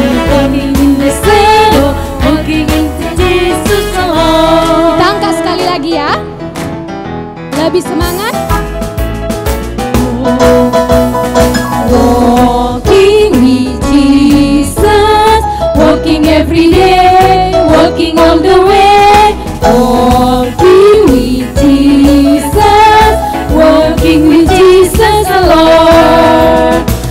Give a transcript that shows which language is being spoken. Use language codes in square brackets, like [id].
[en] Walking in the shadow, walking into Jesus alone. [id] Kita angkat sekali lagi ya, lebih semangat. [en] Walking with Jesus, walking every day, walking all the way. Walking with Jesus, walking with Jesus alone.